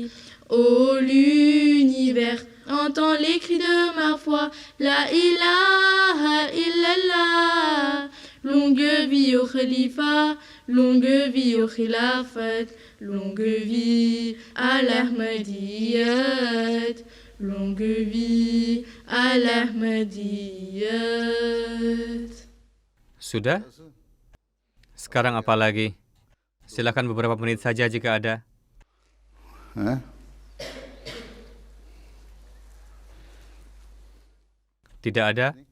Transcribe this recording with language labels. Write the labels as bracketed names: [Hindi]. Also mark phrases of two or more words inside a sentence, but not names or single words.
[French] Ô l'univers, entends les cris de ma foi, [Arabic] لا إله إلا الله. [French] Longue vie au khalifa, longue vie au khilafat, longue vie à l'Ahmadiyyat, longue vie à l'Ahmadiyyat. [Indonesian] Sudah? Sekarang apa lagi? Silakan beberapa menit saja jika ada. Hah? Tidak ada?